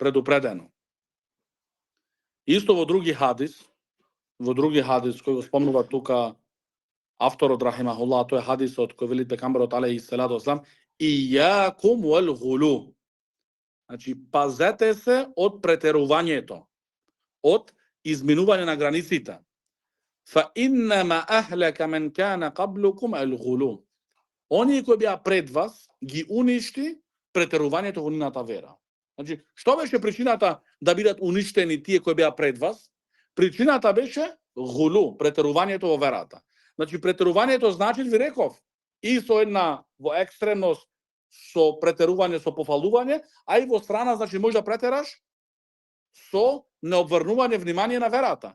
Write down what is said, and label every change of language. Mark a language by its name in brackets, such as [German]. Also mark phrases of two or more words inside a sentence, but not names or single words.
[Macedonian] Исто во други хадис кој го спомнува тука авторот рахимахуллах, тој е хадисот кој вели пекамберот [Arabic] عليه الصلاة والسلام, إياكم والغلو. [Macedonian] Значи, пазете се од претерувањето, од изминување на границите. [Arabic] فإنما أهلك من كان قبلكم الغلو. [Macedonian] Оние кои беа пред вас ги уништи претерувањето во нивната вера. Значи, што беше причината да бидат уништени тие кои беа пред вас? Причината беше гулу, претерувањето во верата. Значи, претерувањето значи, ви реков, и со една во екстремност со претерување, со пофалување, а и во страна, значи, може да претераш со необврнување внимание на верата.